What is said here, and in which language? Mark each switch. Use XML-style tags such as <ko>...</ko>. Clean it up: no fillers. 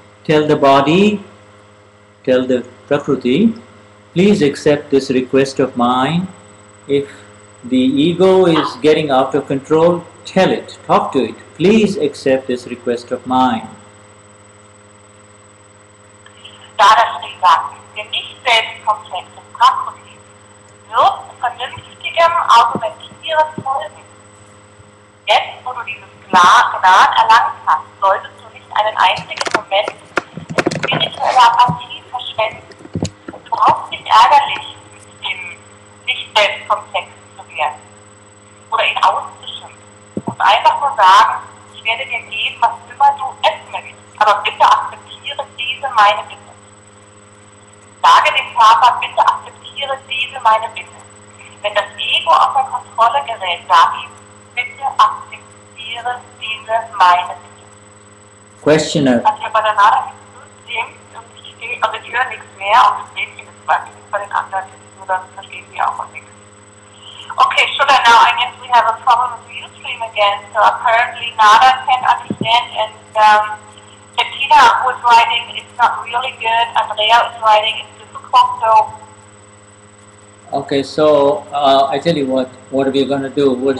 <en>Tell the body, tell the Prakruti, please accept this request of mine. If the ego is getting out of control, tell it, talk to it. Please accept this request of mine.</en> <de>Dadashri sagt, der nicht selbstkomplexe Prakruti wird vernünftigem Argumentieren folgen. Jetzt, wo du dieses Gnan erlangt hast, solltest du nicht einen einzigen Moment in spirituelle Apathie verschwenden. Du brauchst nicht ärgerlich mit dem nicht selbstkomplexen zu werden oder ihn auszuschimpfen. Du musst einfach nur sagen, ich werde dir geben, was immer du essen möchtest, aber bitte akzeptiere diese meine Bitte. Sage dem Vater, bitte akzeptiere diese meine Bitte. Wenn das Ego außer Kontrolle gerät, sag ihm, bitte akzeptiere diese meine Bitte.</de> <en>Questioner.</en> <de>Also bei der Nada-System, also ich höre nichts mehr und das Mädchen ist bei den anderen, nur dann verstehen sie auch nichts.</de> <en>Okay, Shuddha, now I guess we have a problem with the Ustream again. So apparently Nada can understand, and Bettina was writing it's not really good, Andrea is writing it's difficult, so... Okay, so I tell you what are we going to do?</en>